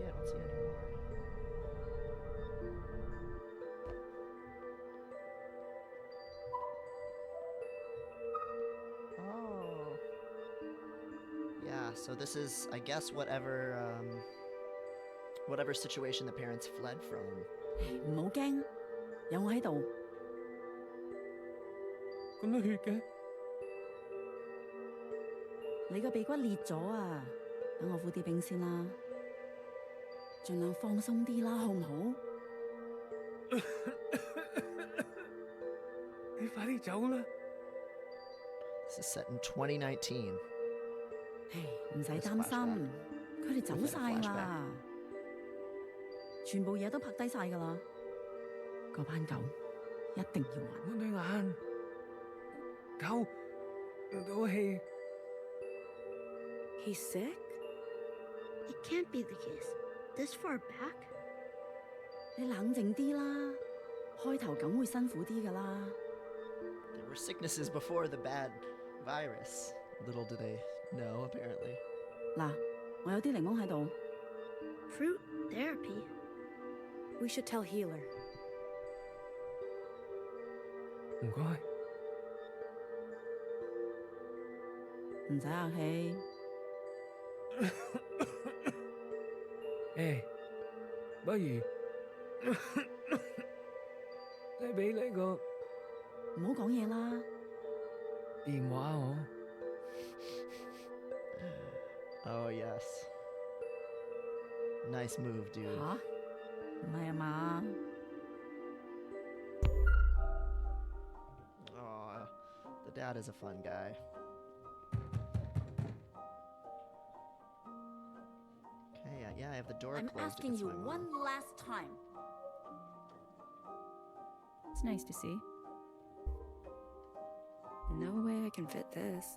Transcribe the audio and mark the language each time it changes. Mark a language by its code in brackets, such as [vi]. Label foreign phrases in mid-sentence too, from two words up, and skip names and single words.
[en] I don't see any more. Oh. Yeah, so this is, I guess, whatever situation the parents fled from. [yue] 唔好驚，有我喺度。咁多血嘅？你個鼻骨裂咗啊！等我敷啲冰先啦，盡量放鬆啲啦，好唔好？你快啲走啦！ [en] This is set in 2019. [yue] 唉，唔使擔心，佢哋走晒啦，全部嘢都拍低晒㗎啦。嗰班狗一定要還。我對眼，狗唔到氣。 [en] He's sick? It can't be the case. This far back? [yue] 你冷靜啲啦，開頭梗會辛苦啲㗎啦。 [en] There were sicknesses before the bad virus. Little do they know, apparently. [yue] 嗱，我有啲檸檬喺度。 [en] Fruit therapy? We should tell Healer. [yue] 唔該。唔使客氣。誒，不如你俾你個唔好講嘢啦。電話我。 [en] Oh, yes. Nice move, dude. [yue] 吓？唔係啊嘛？ [en] Aw, the dad is a fun guy. Okay, yeah, I have the door I'm closed. if asking it's you my mom. one last time. It's nice to see. No way I can fit this.